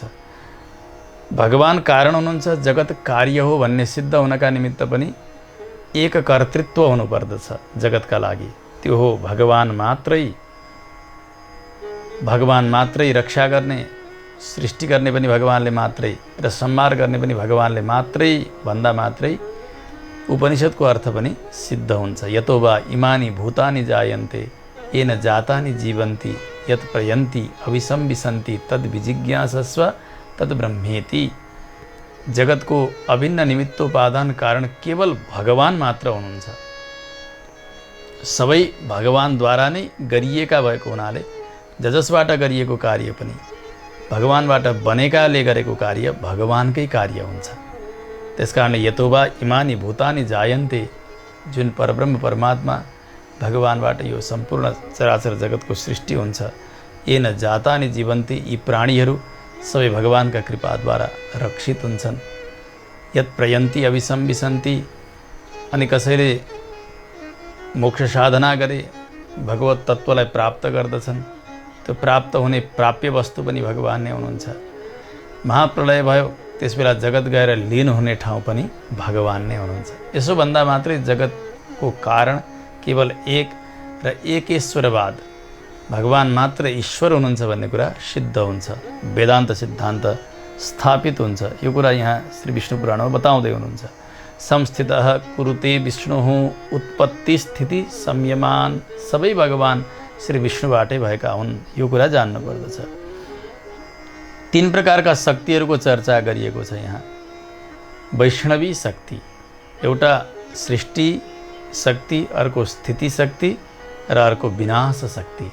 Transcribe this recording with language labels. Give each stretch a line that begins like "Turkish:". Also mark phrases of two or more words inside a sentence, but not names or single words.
Nepali: भगवान कारण हुनुहुन्छ, जगत कार्य हो भन्ने सिद्ध हुनका निमित्त पनि एक कर्तृत्व हुनुपर्दछ जगतका लागि। त्यो हो भगवान मात्रै रक्षा गर्ने, सृष्टि गर्ने पनि भगवानले मात्रै र संहार गर्ने पनि भगवानले मात्रै भन्दा मात्रै उपनिषदको अर्थ पनि सिद्ध हुन्छ।
Sanskrit: यतो वा इमानि भूतानि जायन्ते येन जातानि जीवन्ति यत् प्रयन्ति अभिसंविशन्ति तद् विजिज्ञासस्व तद् ब्रह्मेति।
Nepali: जगतको अभिन्न निमित्तोपादान कारण केवल भगवान मात्र हुनुहुन्छ। सबै भगवानद्वारा नै गरिएका भएको हुनाले जसबाट गरिएको कार्य पनि भगवानबाट बनेकाले गरेको कार्य भगवानकै कार्य हुन्छ।
Sanskrit: त्यसकारणले यतोवा इमानि भूतानि जायन्ते,
Nepali: जुन परब्रह्म परमात्मा भगवानबाट यो सम्पूर्ण चराचर जगतको सृष्टि हुन्छ।
Sanskrit: येन जातानि जीवन्ति,
Nepali: यी प्राणीहरू सबै भगवानका कृपाद्वारा रक्षित हुन्छन्।
Sanskrit: यत् प्रयन्ति अभिसंविशन्ति,
Nepali: अनि कसैले मोक्ष साधना गरे भगवत तत्त्वलाई प्राप्त गर्दछन्। त्यो प्राप्त हुने प्राप्य वस्तु पनि भगवान नै हुनुहुन्छ। महाप्रलय भयो, त्यसबेला जगत गएर लीन हुने ठाउँ पनि भगवान नै हुनुहुन्छ। यसो भन्दा मात्रै जगतको कारण केवल एक र एकेश्वरवाद, भगवान मात्र ईश्वर हुनुहुन्छ भन्ने कुरा सिद्ध हुन्छ, वेदान्त सिद्धान्त स्थापित हुन्छ। यो कुरा यहाँ श्री विष्णु पुराणमा बताउँदै हुनुहुन्छ।
Sanskrit: संस्थितः कुरुते विष्णुः उत्पत्ति स्थिति संयमान,
Nepali: सबै भगवान श्री विष्णुबाटै भएका हुन्, यो कुरा जान्नु पर्दछ। तीन प्रकारका शक्तिहरूको चर्चा गरिएको छ यहाँ। वैष्णवी शक्ति, एउटा सृष्टि शक्ति, अर्को स्थिति शक्ति र अर्को विनाश शक्ति।